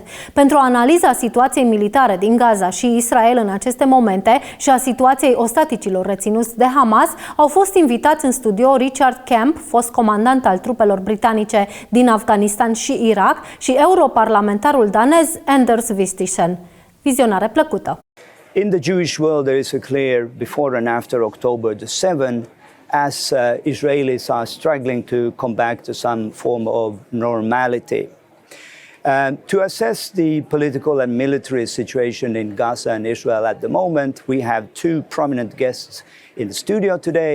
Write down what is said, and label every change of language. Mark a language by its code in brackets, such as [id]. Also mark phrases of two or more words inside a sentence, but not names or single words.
[ro] Pentru analiza situației militare din Gaza și Israel în aceste momente și a situației ostaticilor reținuți de Hamas, au fost invitați în studio Richard Kemp, fost comandant al trupelor britanice din Afganistan și Irak, și europarlamentarul danez Anders Vistisen. Vizionare plăcută! [en] In the Jewish world there is a clear before and after October the 7th, as Israelis are struggling to come back to some form of normality. To assess the political and military situation in Gaza and Israel at the moment, we have two prominent guests in the studio today.